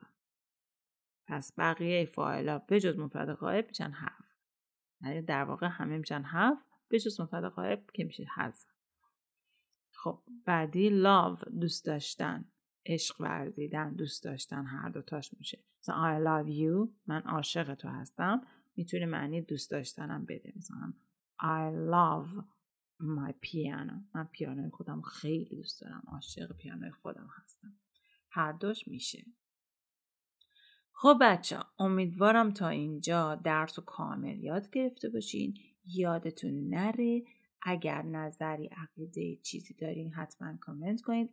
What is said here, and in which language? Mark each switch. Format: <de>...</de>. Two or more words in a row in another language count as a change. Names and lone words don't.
<fa>پس بقیه فاعلا به جز مفرد غایب میشن have، یعنی در واقع همه میشن have به جز مفرد غایب که میشه has. خب بعدی love دوست داشتن، عشق ورزیدن، دوست داشتن، هر دو تاش میشه. مثلا</fa> <en>I love you</en> <fa>من عاشق تو هستم، میتونه معنی دوست داشتنم بده. مثلا</fa> <en>I love my piano</en> <fa>من پیانوی خودم خیلی دوست دارم، عاشق پیانوی خودم هستم. هر دوش میشه. خب بچه امیدوارم تا اینجا درس رو کامل یاد گرفته باشین. یادتون نره اگر نظری، عقیده، چیزی دارین حتما کامنت کنید.</fa>